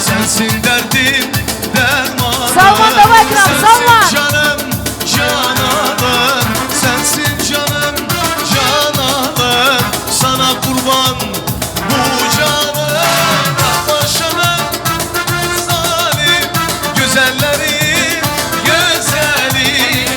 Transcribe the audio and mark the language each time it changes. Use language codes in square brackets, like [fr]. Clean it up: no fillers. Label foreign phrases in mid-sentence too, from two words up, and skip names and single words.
[tr] sensin derdim dermanım. Salman, [ru] давай к нам, [tr] Salman. Sensin canım cananım, sensin canım cananım. Sana kurban bu canım. Başımın zalim güzellerim güzelim.